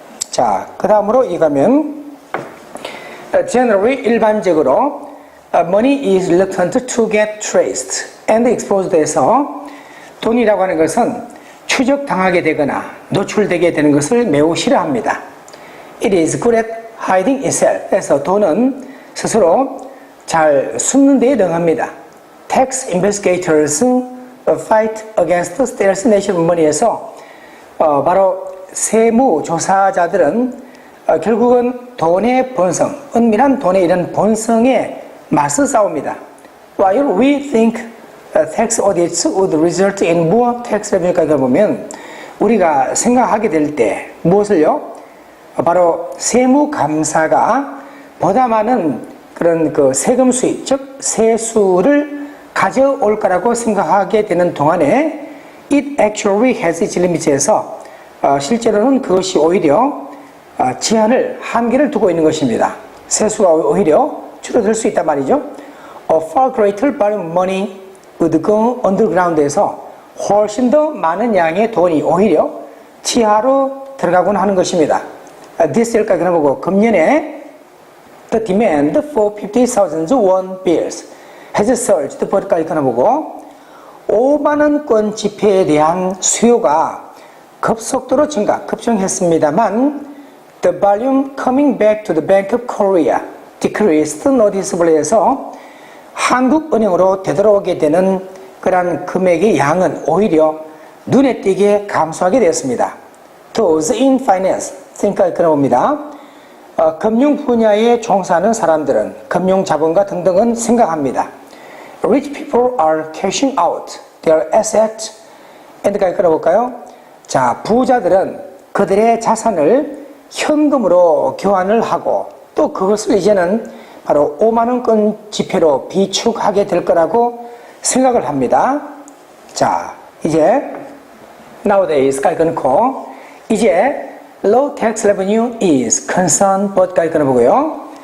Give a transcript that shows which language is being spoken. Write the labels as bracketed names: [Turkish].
[Korean] 자, 그 다음으로 이가면 generally 일반적으로 [English] money is reluctant to get traced and exposed [Korean] 에서 돈이라고 하는 것은 추적당하게 되거나 노출되게 되는 것을 매우 싫어합니다. [English] It is good at hiding itself. [Korean] 그래서 돈은 스스로 잘 숨는 데에 능합니다. [English] Tax investigators fight against the stealth nature of money [Korean] 에서 바로 세무 조사자들은 결국은 돈의 본성, 은밀한 돈의 이런 본성에 맞서 싸웁니다. [English] While we think tax audits would result in more tax revenue까지 [Korean] 보면 우리가 생각하게 될 때 무엇을요? 바로 세무감사가 보다 많은 그런 그 세금 수입, 즉 세수를 가져올 거라고 생각하게 되는 동안에 [English] it actually has its limits [Korean] 에서 실제로는 그것이 오히려 제한을, 한계를 두고 있는 것입니다. 세수가 오히려 줄어들 수 있단 말이죠. [English] A far greater volume of money would go underground [Korean] 에서 훨씬 더 많은 양의 돈이 오히려 지하로 들어가곤 하는 것입니다. [English] this year [Korean] 까지 그려보고 금년에 [English] the demand for 50,000 won bills has surged [Korean] 까지 그려보고 5만 원권 지폐에 대한 수요가 급속도로 급증했습니다만 [English] the volume coming back to the Bank of Korea decreased noticeably [Korean] 해서 한국은행으로 되돌아오게 되는 그러한 금액의 양은 오히려 눈에 띄게 감소하게 되었습니다. [English] Those in finance, [Korean] 생각을 끊어봅니다. 금융 분야에 종사하는 사람들은 금융 자본가 등등은 생각합니다. [English] Rich people are cashing out their assets. [Korean] 엔드까지 끊어볼까요? 자, 부자들은 그들의 자산을 현금으로 교환을 하고 또 그것을 이제는 바로 5만 원권 지폐로 비축하게 될 거라고 생각을 합니다. 자, 이제 nowadays까지 끊고 이제 [English] low tax revenue is concerned but [Korean] 까지 끊어보고요.